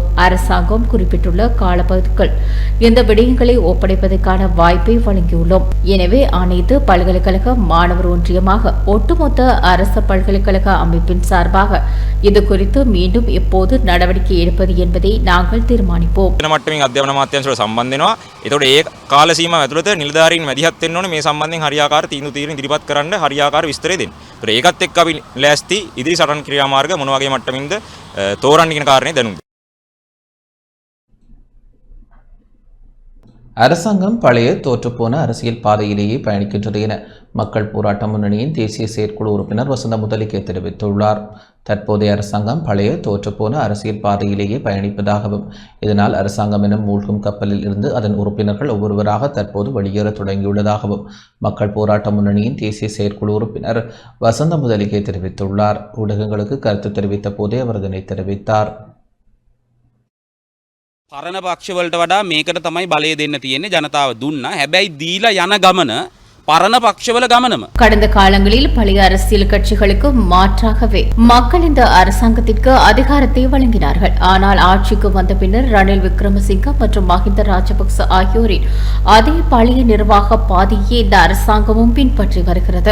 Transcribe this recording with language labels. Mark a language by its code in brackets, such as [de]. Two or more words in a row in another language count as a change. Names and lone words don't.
[ta] அரசாங்கம் குறிப்பிட்டுள்ள காலப்பகுதிக்குள் இந்த விடயங்களை ஒப்படைப்பதற்கான வாய்ப்பை வழங்கியுள்ளோம். எனவே அனைத்து பல்கலைக்கழக மாணவர் ஒன்றியமாக ஒட்டுமொத்த அரசு பல்கலைக்கழக அமைப்பின் சார்பாக இது குறித்து மீண்டும் எப்போது நடவடிக்கை எடுப்பது என்பதை நாங்கள் தீர்மானிப்போம். [si] කාල සීමාව ඇතුළත නිලධාරීන් මැදිහත් වෙන්න ඕනේ මේ සම්බන්ධයෙන් හරියාකාර තීන්දුව ඉදිරිපත් කරන්න හරියාකාර විස්තරය දෙන්න. ඒතර ඒකත් එක්ක අපි ලෑස්ති ඉදිරි සටන් ක්‍රියාමාර්ග මොන වගේ මට්ටමින්ද තෝරන්න කියන කාරණේ දැනුම්. [ta] அரசாங்கம் பழைய தோற்றுப்போன அரசியல் பாதையிலேயே பயணிக்கின்றது என மக்கள் போராட்ட முன்னணியின் தேசிய செயற்குழு உறுப்பினர் வசந்த முதலிகே தெரிவித்துள்ளார். தற்போதைய அரசாங்கம் பழைய தோற்றுப்போன அரசியல் பாதையிலேயே பயணிப்பதாகவும் இதனால் அரசாங்கம் எனும் மூழ்கும் கப்பலில் இருந்து அதன் உறுப்பினர்கள் ஒவ்வொருவராக தற்போது வெளியேற தொடங்கியுள்ளதாகவும் மக்கள் போராட்ட முன்னணியின் தேசிய செயற்குழு உறுப்பினர் வசந்த முதலிகே தெரிவித்துள்ளார். ஊடகங்களுக்கு கருத்து தெரிவித்த போதே அவர் இதனை தெரிவித்தார். [si] පරණ පක්ෂවලට වඩා මේකට තමයි බලය දෙන්න තියෙන්නේ. ජනතාව දුන්නා. හැබැයි දීලා යන ගමන පරණ පක්ෂවල ගමනම්. [ta] கடந்த காலங்களில் பழைய அரசியல் கட்சிகளுக்கு மாற்றாகவே மக்கள் இந்த அரசாங்கத்திற்கு அதிகாரத்தை வழங்கினார்கள். ஆனால் ஆட்சிக்கு வந்த பின்னர் ரணில் விக்ரமசிங்க மற்றும் மஹிந்த ராஜபக்ச ஆகியோரின் அதே பழைய நிர்வாக பாதையை இந்த அரசாங்கமும் பின்பற்றி வருகிறது.